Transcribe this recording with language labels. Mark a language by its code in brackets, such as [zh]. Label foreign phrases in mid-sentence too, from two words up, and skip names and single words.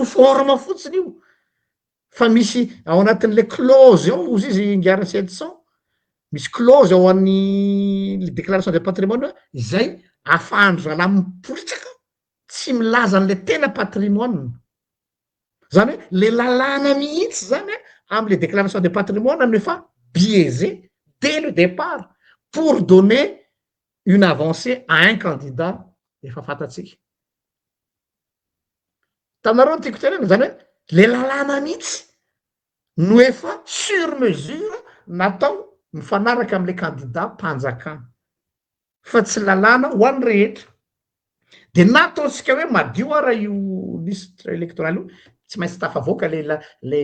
[mg] forme fotsiny io fa misy ao anatin'le clause ao ozy izy ngiara 700 misy clause ao an'ny [fr] déclaration de patrimoine [mg] izay afahandro zalahy mipolitsaka tsy milaza an'le tena patrimoine zany hoe le lalàna mihitsy zany am'le [fr] déclaration de patrimoine [mg] no efa [fr] biaisé dès le départ pour donner une avancée à un candidat [mg] efa fantatsika taminareo ny tiako tenena zany hoe le lalàna mihitsy no efa [fr] sur mesure [mg] natao mifanaraka am'le candidat mpanjakana fa tsy lalàna ho an'ny rehetra de nataotsika hoe madio ara io [fr] listre électoral [mg] io tsy maintsy tafavoaka le